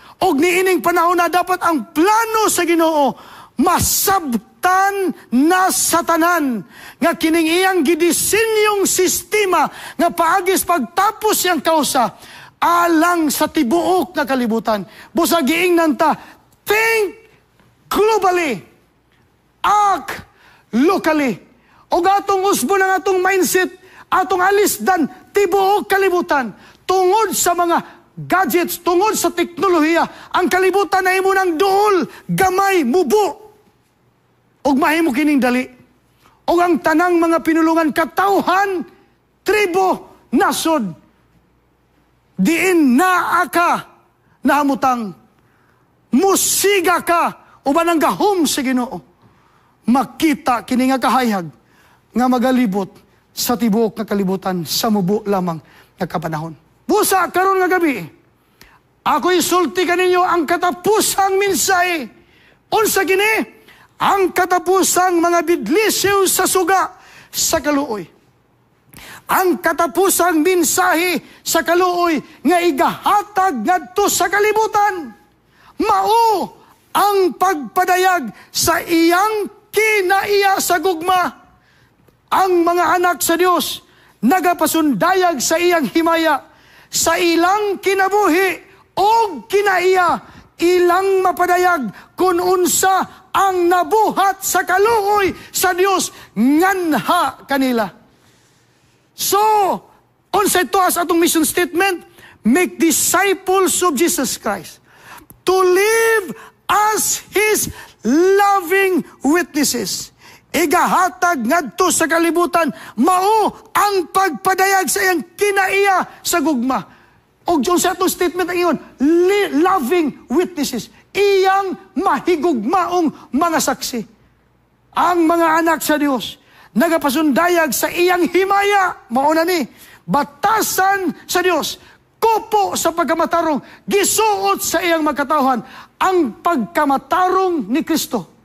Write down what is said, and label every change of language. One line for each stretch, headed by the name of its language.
Cebuano: Og niining panahon na dapat ang plano sa Ginoo masabtan na sa tanan nga kining iyang gidisenyong sistema nga paagis pagtapos yang kausa alang sa tibuok na kalibutan. Busa giingnan ta,
English: think globally, act locally.
Cebuano: Og atong usbo ng atong mindset, atong alisdan tibuok kalibutan tungod sa mga gadgets, tungod sa teknolohiya, ang kalibutan na imo ng duol, gamay, mubo. Og mahimo kining dali. Og ang tanang mga pinulungan katawhan, tribo, nasod, diin naa ka nahamutang, musiga ka, uban ang gahom sa Ginoo. Makita kini nga kahayag, nga magalibot sa tibuok na kalibutan, sa mubo lamang nga kapanahon. Busa karon nga gabi, ako'y sulti kaninyo ang katapusang mensahe. Unsa kini? Ang katapusang mga bidlisiw sa suga sa kaluoy. Ang katapusang mensahe sa kaluoy nga igahatag ngadto sa kalibutan. Mao ang pagpadayag sa iyang kinaiya sa gugma. Ang mga anak sa Dios nagapasundayag sa iyang himaya, sa ilang kinabuhi o kinaiya, ilang mapadayag kung unsa ang nabuhat sa kaluoy sa Dios nganha kanila.
English: So,
Cebuano: unsa ito
English: as atong mission statement? Make disciples of Jesus Christ to live as His loving witnesses.
Cebuano: Igahatag ngadto sa kalibutan, mao ang pagpadayag sa iyang kinaiya sa gugma. O sa itong statement ang iyon,
English: loving witnesses,
Cebuano: iyang mahigugmaong mga saksi. Ang mga anak sa Diyos, nagapasundayag sa iyang himaya, mao na ni, batasan sa Diyos, kupo sa pagkamatarong, gisuot sa iyang magkatawhan, ang pagkamatarong ni Kristo.